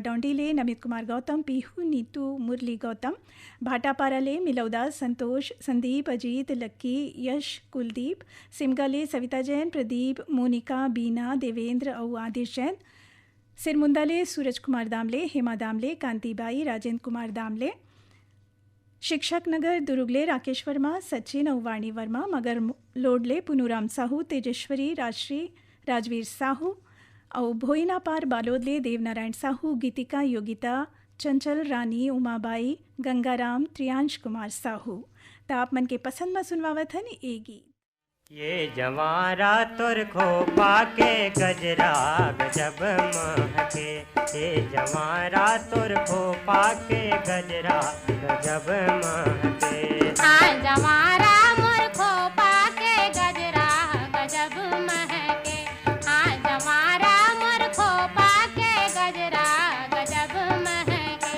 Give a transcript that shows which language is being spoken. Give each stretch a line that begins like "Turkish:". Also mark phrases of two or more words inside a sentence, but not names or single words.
Chhattisgarhi: डौंडी ले नमित कुमार गौतम, पीहू, नीतू, मुरली गौतम, भाटापारा ले मिलौदा, संतोष, संदीप, अजीत, लक्की, यश, कुलदीप, सिमगा ले सविता जैन, प्रदीप, मोनिका, बीना, देवेंद्र और आदिश जैन, सिरमुंदा ले सूरज कुमार दामले, हेमा दामले, कांतिबाई, राजेंद्र कुमार दामले, शिक्षक नगर दुर्गले राकेश वर्मा, सचिन और वाणी वर्मा, मगर लोडले पुनूराम साहू, तेजेश्वरी, राजश्री, राजवीर साहू और भोईना पार बालोदले देवनारायण साहू, गीतिका, योगिता, चंचल, रानी, उमाबाई, गंगाराम, त्रियांश कुमार साहू। तो आप मन के पसंद में सुनवावत हन ए गीत। ये जवारा तुर खोपा के गजरा गजब महके, ये जवारा तुर खोपा के गजरा गजब महके। हाँ जवारा मोर खोपा के गजरा गजब महके, हाँ जवारा मोर खोपा के गजरा गजब महके।